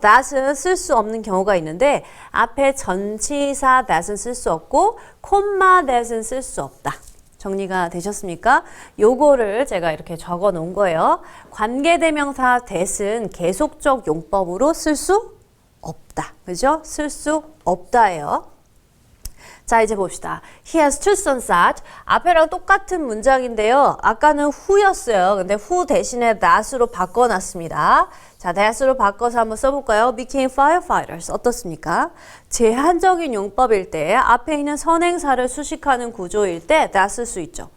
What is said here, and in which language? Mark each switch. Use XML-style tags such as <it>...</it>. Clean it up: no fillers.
<ko>that은 쓸 수 없는 경우가 있는데 앞에 전치사 that은 쓸 수 없고 콤마 that은 쓸 수 없다. 정리가 되셨습니까? 요거를 제가 이렇게 적어 놓은 거예요. 관계대명사 that은 계속적 용법으로 쓸 수 없다. 그죠? 쓸 수 없다예요. 자, 이제 봅시다.</ko> <en>He has two sons that</en> <ko>앞에랑 똑같은 문장인데요. 아까는 who였어요. 근데 who 대신에 that으로 바꿔놨습니다. 자, that으로 바꿔서 한번 써볼까요?</ko> <en>became firefighters.</en> <ko>어떻습니까? 제한적인 용법일 때 앞에 있는 선행사를 수식하는 구조일 때 that 쓸 수 있죠.</ko>